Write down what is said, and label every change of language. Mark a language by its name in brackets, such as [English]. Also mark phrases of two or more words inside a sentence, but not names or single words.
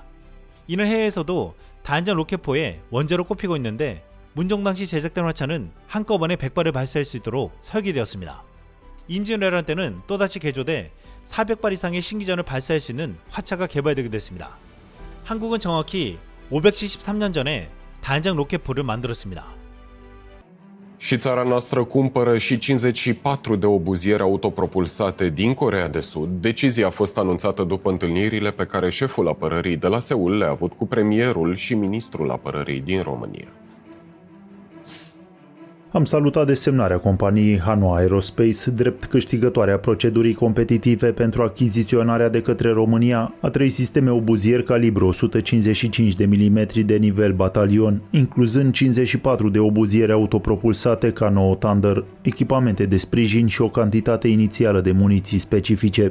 [Korean] 이는 해외에서도 다연장 로켓포의 원조로 꼽히고 있는데 문정 당시 제작된 화차는 한꺼번에 100발을 발사할 수 있도록 설계되었습니다. 임진왜란 때는 또다시 개조돼 400발 이상의 신기전을 발사할 수 있는 화차가 개발되기도 했습니다. 한국은 정확히 573년 전에 다연장 로켓포를 만들었습니다. [Romanian] Și țara noastră cumpără și 54 de obuziere autopropulsate din Coreea de Sud. Decizia a fost anunțată după întâlnirile pe care șeful apărării de la Seul le-a avut cu premierul și ministrul apărării din România. Am salutat desemnarea companiei Hanwha Aerospace drept câștigătoare a procedurii competitive pentru achiziționarea de către România a 3 sisteme obuzieri calibru 155 de mm de nivel batalion, incluzând 54 de obuziere autopropulsate K9 Thunder, echipamente de sprijin și o cantitate inițială de muniții specifice.